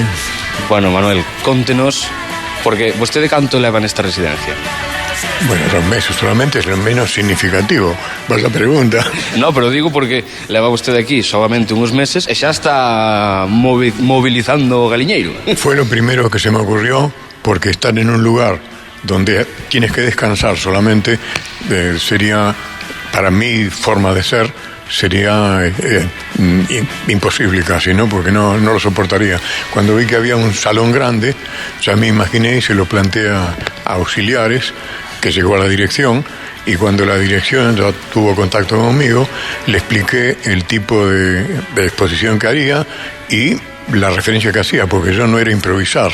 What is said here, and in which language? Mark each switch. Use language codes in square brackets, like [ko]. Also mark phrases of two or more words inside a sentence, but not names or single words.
[gl] Bueno, Manuel, contenos, porque vostede canto leva nesta residencia? [es] Bueno, 2 meses solamente, es lo menos significativo. Vas a pregunta. [gl] No, pero digo porque leva vostede aquí [es] solamente unos meses [gl] e xa está movilizando o galiñeiro. [es] Fue lo primero que se me ocurrió, porque estar en un lugar donde tienes que descansar solamente sería, para mi forma de ser, sería imposible casi, ¿no? Porque no lo soportaría. Cuando vi que había un salón grande, ya me imaginé y se lo planteé a auxiliares, que llegó a la dirección, y cuando la dirección ya tuvo contacto conmigo, le expliqué el tipo de exposición que haría y la referencia que hacía, porque yo no era improvisar.